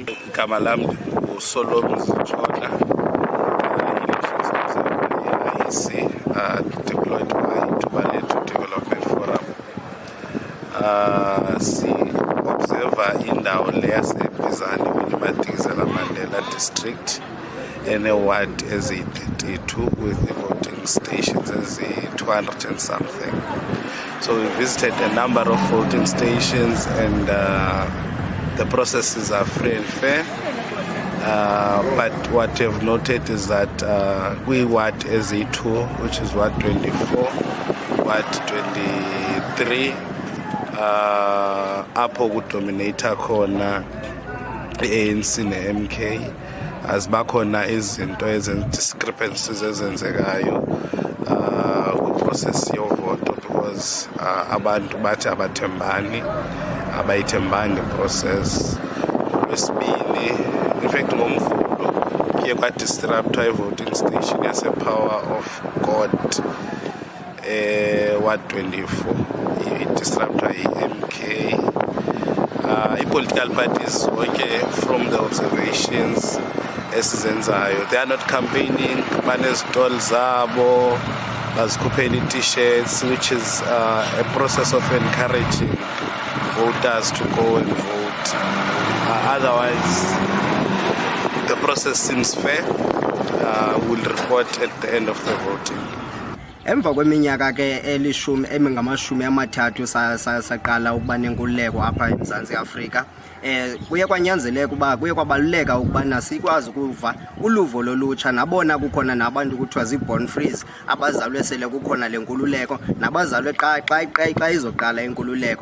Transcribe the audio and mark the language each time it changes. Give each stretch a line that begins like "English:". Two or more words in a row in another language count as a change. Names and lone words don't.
Zulu: igama lami uSolomzi Jona,
English: elections observer iIEC deployed by Tubalethu Development Forum.
Zulu: Si-observer indawo le yaseBhizana Madikizela Mandela district ene-ward eziyi-32
English: with the voting stations
Zulu: eziyi-200
English: and something. So we visited a number of voting stations and the processes are free and fair. But what you've noted is that we
Zulu: ward eziyi-2,
English: which is
Zulu: Ward 24, Ward 23, apho kudominata khona iANC ne-MK, azibakhona izinto discrepancies ezenzekayo ku-process yovoto because abantu bathi abayithembani i-process. Okwesibili,
English: in fact
Zulu: ngomvulo kuye kwadisruptwa i-voting station yase-Power of God Ward 24 i-disruptwa i-MK.
English: I-political parties zonke from the observations esizenzayo, they are not campaigning,
Zulu: banezitolo zabo, bazikhuphela i-t-shirts,
English: which is a process of encouraging voters to go and vote. Otherwise, the process seems fair. We'll report at the end of the voting.
Xhosa: Emva kweminyaka ke engamashumi amathathu saqala ukuba nenkululeko apha eMzantsi Afrika, kuye kwanyanzeleka ukuba kuye kwabaluleka ukubana sikwazi ukuva uluvo lolutsha, nabona kukhona nabantu kuthiwa zii-
English: born frees
Xhosa: abazalwe sele kukhona le nkululeko, nabazalwe xa izoqala inkululeko.